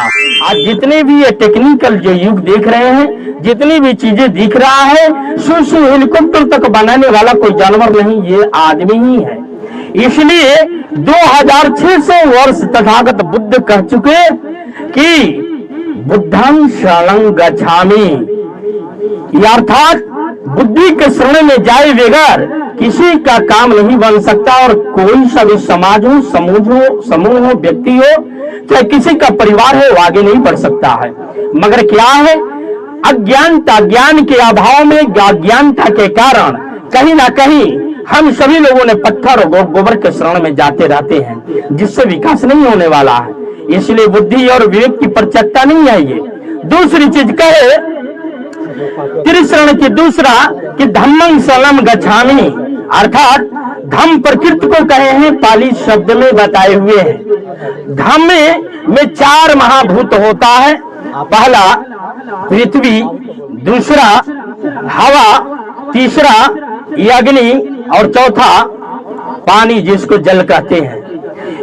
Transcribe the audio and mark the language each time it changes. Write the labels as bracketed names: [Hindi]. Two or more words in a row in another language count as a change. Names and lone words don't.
[Hindi] आज जितने भी ये टेक्निकल जो युग देख रहे हैं, जितनी भी चीजें दिख रहा है, सु हेलीकॉप्टर तक बनाने वाला कोई जानवर नहीं, ये आदमी ही है। इसलिए 2600 वर्ष तथागत बुद्ध कह चुके कि [Pali] बुद्धं शरणं गच्छामि, [Hindi] अर्थात बुद्धि के शरण में जाए बगैर किसी का काम नहीं बन सकता। और कोई सा भी समाज हो, समूह हो, व्यक्ति हो, चाहे किसी का परिवार हो, वो आगे नहीं बढ़ सकता है। मगर क्या है? अज्ञानता, ज्ञान के अभाव में, अज्ञानता के कारण कहीं ना कहीं हम सभी लोगों ने पत्थर और गोबर के शरण में जाते रहते हैं, जिससे विकास नहीं होने वाला है। इसलिए बुद्धि और विवेक की प्रचकता नहीं है। ये दूसरी चीज कहे त्रिशरण की दूसरा कि [Pali] धम्मं शरणं गच्छामि, [Hindi] अर्थात धम्म प्रकृति को कहे हैं, पाली शब्द में बताए हुए हैं। धम्म में 4 महाभूत होता है, पहला पृथ्वी, दूसरा हवा, तीसरा अग्नि और चौथा पानी, जिसको जल कहते हैं।